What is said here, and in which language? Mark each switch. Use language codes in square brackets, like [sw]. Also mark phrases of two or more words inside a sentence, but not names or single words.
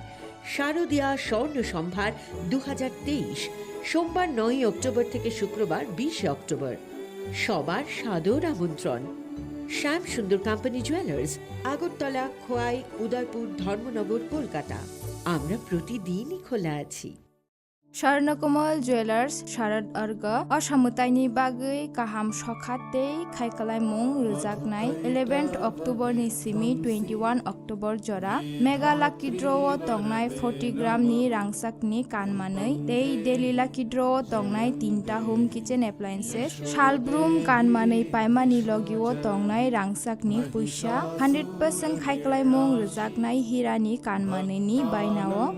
[bn] শারদিয়া স্বর্ণ সম্ভার 2023, সোমবার 9 অক্টোবর থেকে শুক্রবার 20 অক্টোবর। সবার সাদর আমন্ত্রণ। শ্যাম সুন্দর কোম্পানি জুয়েলার্স, আগরতলা, খোয়াই, উদয়পুর, ধর্মনগর, কলকাতা। আমরা প্রতিদিনই খোলা আছি। [trp] স্বর্ণকমল জুয়েলার্স শারদ अर्ग असामुताइनि बागै गाहाम सखातै खायखालायमुं रोजागनाय 11 अक्ट'बरनि सिमी 21 अक्ट'बर जरा मेगा लाकी ड्र'आव दंनाय 40 ग्रामनि रांसाकनि कानमानै डेली लाकी ड्र'आव दंनाय 3टा [en] home kitchen appliances [trp] सालब्रुम कानमानै पायमानि लगिव दंनाय रांसाकनि पैसा 100% खायखालायमुं रोजागनाय हिरानि कानमानैनि बायनाव